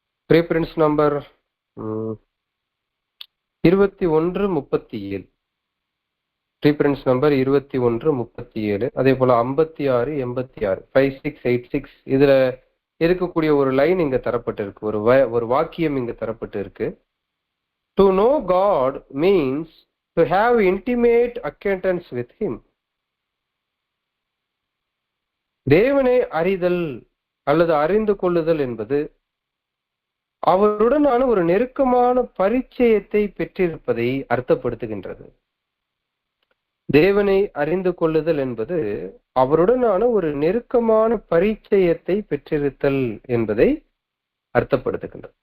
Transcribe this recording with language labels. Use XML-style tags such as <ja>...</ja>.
<ta>ப்ரீஃபரன்ஸ் number 21:37, ப்ரீஃபரன்ஸ் number 21:37, அதே போல 56:86, 5686 இதுல இருக்கக்கூடிய ஒரு லைன் இங்க தரப்பட்டு இருக்கு, ஒரு வாக்கியம் இங்க தரப்பட்டு இருக்கு.</ta> <en>To know God means to have intimate acquaintance with him.</en> <ta>தேவனை அறிதல் அல்லது அறிந்து கொள்ளுதல் என்பது அவருடனான ஒரு நெருக்கமான பரிச்சயத்தை பெற்றிருப்பதை அர்த்தப்படுத்துகின்றது. தேவனை அறிந்து கொள்ளுதல் என்பது அவருடனான ஒரு நெருக்கமான பரிச்சயத்தை பெற்றிருத்தல் என்பதை அர்த்தப்படுத்துகின்றது.</ta>